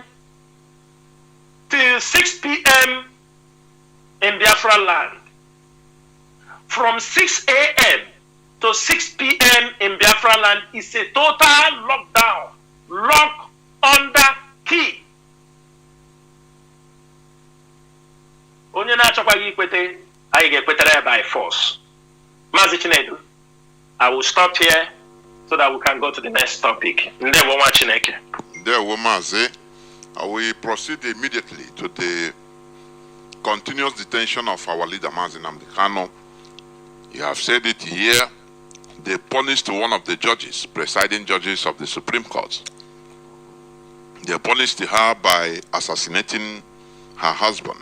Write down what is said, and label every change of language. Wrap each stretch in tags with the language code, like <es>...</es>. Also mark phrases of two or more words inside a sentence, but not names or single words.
<en>till 6 p.m. in Biafra land. From 6 a.m. to 6 p.m. in Biafra land is a total lockdown, lock under key.</en> <ig>Onye na-achọkwaghị ikwete, anyị ga-ekwetere</ig> <en>by force.</en> <ig>Maazị Chinedu,</ig> <en>I will stop here so that we can go to the next topic.</en> <ig>Ndewo nwa Chineke. Ndewo Maazị.</ig> <en>We proceed immediately to the continuous detention of our leader Maazị Nnamdi Kanu. You have said it here. They punished one of the judges, presiding judges of the Supreme Court. They punished her by assassinating her husband.</en>